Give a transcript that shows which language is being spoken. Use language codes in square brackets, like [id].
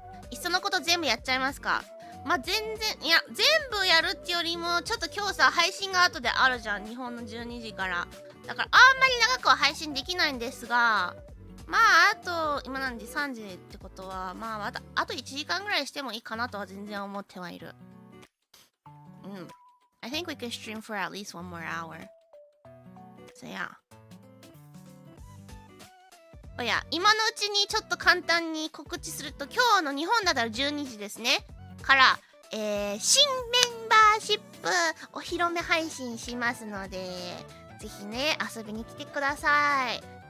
[ja] いっそのこと全部やっちゃいますか。全部やるってよりも、ちょっと今日さ、配信が後であるじゃん。日本の12時から。だから、あんまり長くは配信できないんですが、あと、今何時 ?3 時ってことは、あと1時間ぐらいしてもいいかなとは全然思ってはいる。 [en] I think we could stream for at least one more hour. So yeah. [ja] おや、今のうちにちょっと簡単に告知すると、今日の日本だったら12時ですね。から、新メンバーシップお披露目配信しますので、ぜひね、遊びに来てください。